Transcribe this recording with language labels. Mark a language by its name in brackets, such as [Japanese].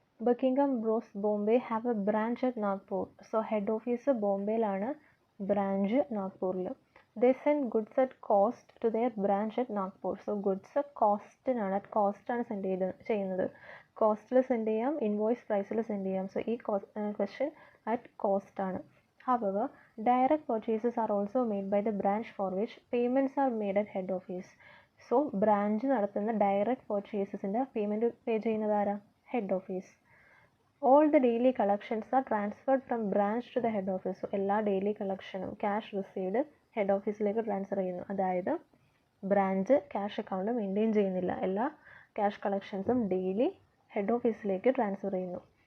[English] Buckingham Bros Bombay have a branch at Nagpur. So head office ബോംബെയിലാണ്, branch നാഗ്പൂരിൽ. They send goods at cost to their branch at Nagpur. So goods കോസ്റ്റിനാണ്, at cost [Malayalam] ആണ് ചെയ്യുന്നത്. കോസ്റ്റിൽ send ചെയ്യാം, invoice പ്രൈസിൽ send ചെയ്യാം. So ഈ question at cost ആണ്. [English] However, direct purchases are also made by the branch for which payments are made at head office. [Malayalam] So branch നടത്തുന്ന direct പർച്ചേസസിൻ്റെ payment പേ ചെയ്യുന്നത് ആരാ? Head office. [English] All the daily collections are transferred from branch to the head office. [Malayalam] എല്ലാ daily കളക്ഷനും cash received head ഓഫീസിലേക്ക് transfer ചെയ്യുന്നു. അതായത് branch cash account maintain ചെയ്യുന്നില്ല, എല്ലാ ക്യാഷ് കളക്ഷൻസും ഡെയിലി ഹെഡ് ഓഫീസിലേക്ക് ട്രാൻസ്ഫർ ചെയ്യുന്നു.